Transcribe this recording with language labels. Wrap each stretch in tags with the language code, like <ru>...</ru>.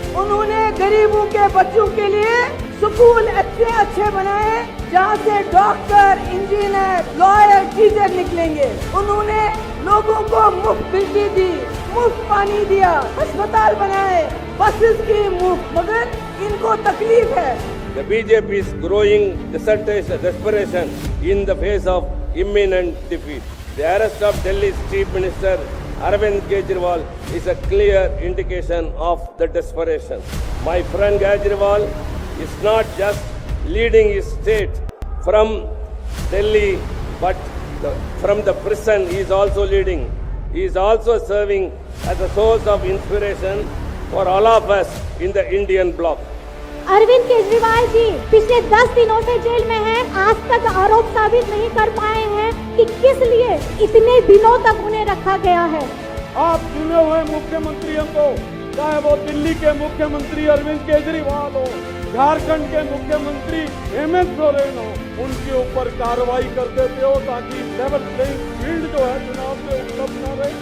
<hi>उन्होंने गरीबों के बच्चों के लिए स्कूल अच्छे बनाए, जहाँ से डॉक्टर, इंजीनियर, लॉयर, टीचर निकलेंगे। उन्होंने लोगों को मुफ्त बिजली दी, मुफ्त पानी दिया, अस्पताल बनाए, बसेस की मुफ्त, मगर इनको तकलीफ है।</hi> <en>The BJP is growing desperation in the face of imminent defeat. The arrest of Delhi's Chief Minister Arvind Kejriwal is a clear indication of the desperation. My friend Kejriwal is not just leading his state from Delhi, but from the prison he is also leading. He is also serving as a source of inspiration for all of us in the Indian bloc.</en> <hi>Arvind Kejriwal ji पिछले 10 दिनों से jail में हैं, आज तक आरोप साबित नहीं कर पाए हैं कि किस लिए इतने दिनों तक उन्हें रखा गया है। आप चुने हुए मुख्यमंत्रियों को, चाहे वो दिल्ली के मुख्यमंत्री अरविंद केजरीवाल हो, झारखंड के मुख्यमंत्री हेमंत सोरेन हो, उनके ऊपर कार्रवाई कर देते हो ताकि</hi> <en>level playing field</en> <hi>जो है चुनाव में उपलब्ध न रहे।</hi>